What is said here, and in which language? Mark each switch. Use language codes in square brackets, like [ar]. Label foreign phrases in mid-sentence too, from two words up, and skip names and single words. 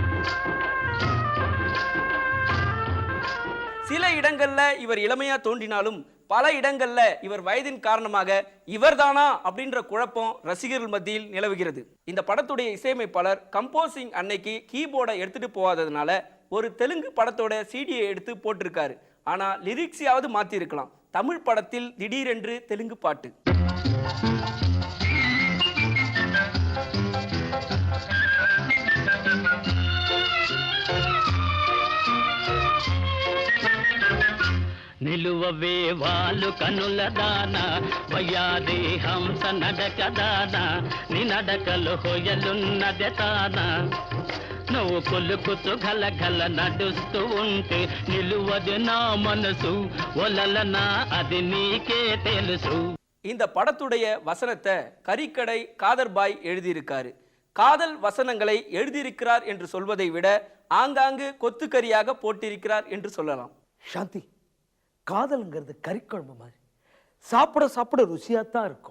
[ta] சில இடங்கள்ல இவர் இளமையா தோன்றினாலும் பல இடங்கள்ல இவர் வயதின் காரணமாக இவர்தானா அப்படின்ற குழப்பம் ரசிகர்கள் மத்தியில் நிலவுகிறது. இந்த படத்துடைய இசையமைப்பாளர் கம்போசிங் அன்னைக்கு கீபோர்டை எடுத்துட்டு போகாததுனால ஒரு தெலுங்கு படத்தோட சிடியை எடுத்து போட்டிருக்காரு. ஆனா லிரிக்ஸையாவது மாத்தி இருக்கலாம். தமிழ் படத்தில் திடீரென்று தெலுங்கு பாட்டு. [te] నిలువవే వాళ్ళు కనుల దాన వయ్యాది హంస నడక దాన నీ నడకలు హొయలున్నదే తాన నువ్వు కొలుకుతూ గలగల నడుస్తూ ఉంటే నిలువది నా మనసు ఒలలనా అది నీకే తెలుసు. [ta] இந்த படத்துடைய வசனத்தை கரிக்கடை காதர்பாய் எழுதியிருக்காரு. காதல் வசனங்களை எழுதியிருக்கிறார் என்று சொல்வதை விட ஆங்காங்கு கொத்துக்கரியாக போட்டிருக்கிறார் என்று சொல்லலாம். சாந்தி, காதல்ங்கிறது கறிக்குழம்பு மாதிரி சாப்பிட சாப்பிட ருசியாத்தான் இருக்கும்.